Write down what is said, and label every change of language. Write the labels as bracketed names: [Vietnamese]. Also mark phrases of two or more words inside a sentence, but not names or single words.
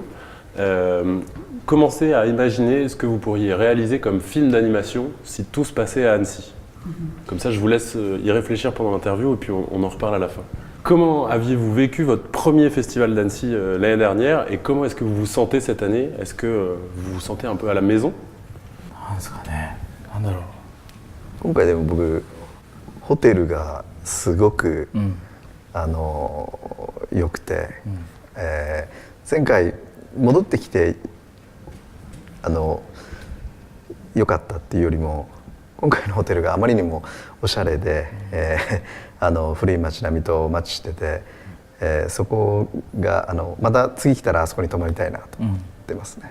[French] Commencez à imaginer ce que vous pourriez réaliser comme film d'animation si tout se passait à Annecy. Comme ça, je vous laisse y réfléchir pendant l'interview et puis on en reparle à la fin. Comment aviez-vous vécu votre premier festival d'Annecy l'année dernière et comment est-ce que vous vous sentez cette année? Est-ce que vous vous sentez un peu à la maison? [Japanese] 今回でも僕ホテルがすごく、良くて、前回戻ってきて良かったっていうよりも今回のホテルがあまりにもおしゃれで、古い街並みとマッチしてて、そこがまた次来たらあそこに泊まりたいなと思ってますね。